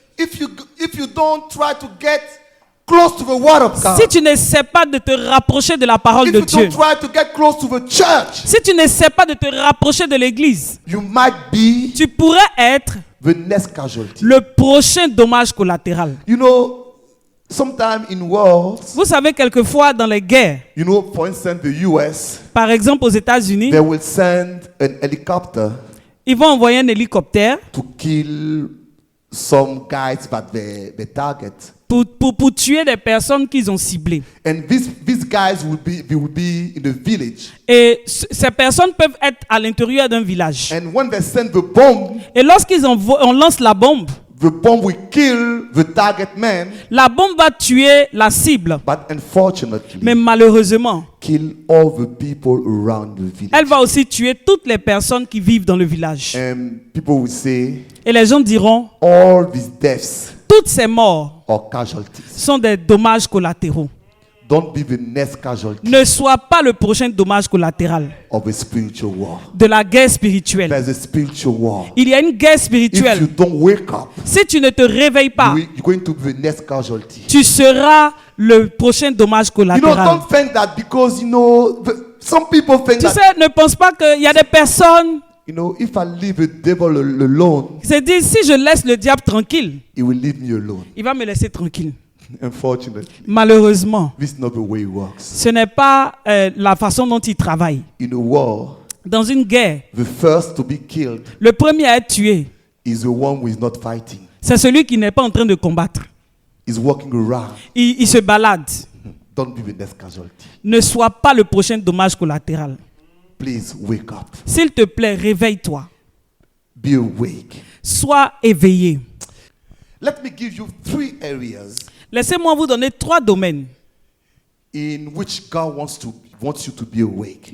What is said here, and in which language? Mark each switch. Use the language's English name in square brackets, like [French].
[English] if you don't try to get close to the word of God, [French] si tu n'essaies pas de te rapprocher de la parole [English] if [French] de [English] you [French] Dieu, [English] don't try to get close to the church, [French] si tu n'essaies pas de te rapprocher de l'église, [English] you might be [French] tu pourrais être [English] the next casualty. [French] le prochain dommage collatéral. [English] You know, sometimes in wars, [French] Vous savez, quelquefois dans les guerres, [English] you know, for instance, the US, [French] par exemple aux États-Unis, [English] they will send an helicopter [French] ils vont envoyer un hélicoptère [English] to kill some guys that they target. [French] pour tuer des personnes qu'ils ont ciblées. [English] And these guys will be in the village. [French] Et ces personnes peuvent être à l'intérieur d'un village. [English] And when they send the bomb, [French] Et lorsqu'ils on lance la bombe [English] will kill the target man, [French] va tuer la cible. [English] but unfortunately, [French] Mais malheureusement, [English] kill all the people around the village. [French] elle va aussi tuer toutes les personnes qui vivent dans le village. [English] And people will say, [French] Et les gens diront, [English] all these deaths [French] toutes ces morts [English] are casualties. [French] sont des dommages collatéraux. [English] Don't be the next casualty [French] Ne sois pas le prochain dommage collatéral [English] of a spiritual war. [French] de la guerre spirituelle. [English] There's a spiritual war. [French] Il y a une guerre [English] If you [French] spirituelle. [English] don't wake up, [French] Si tu ne te réveilles pas, [English] you're going to be the next casualty. [French] tu seras le prochain dommage [English] You know, [French] collatéral. [English] don't think that because, you know, some people think [French] Tu [English] that, [French] sais, ne pense pas qu'il y a des personnes [English] you know, if I leave the devil alone, [French] qui se disent, si je laisse le diable tranquille, [English] he will leave me alone. [French] il va me laisser tranquille. [English] Unfortunately, [French] Malheureusement, [English] this is not the way it works. [French] ce n'est pas la façon dont il travaille. [English] In a war, [French] Dans une guerre, [English] the first to be killed [French] le premier à être tué, [English] is the one who is not fighting. [French] c'est celui qui n'est pas en train de combattre. [English] He's walking around. [French] Il se balade. [English] Don't be the next casualty. [French] Ne sois pas le prochain dommage collatéral. [English] Please wake up. [French] S'il te plaît, réveille-toi. [English] Be awake. [French] Sois éveillé. [English] Let me give you 3 areas [French] Laissez-moi vous donner 3 domaines [English] in which God wants you to be awake.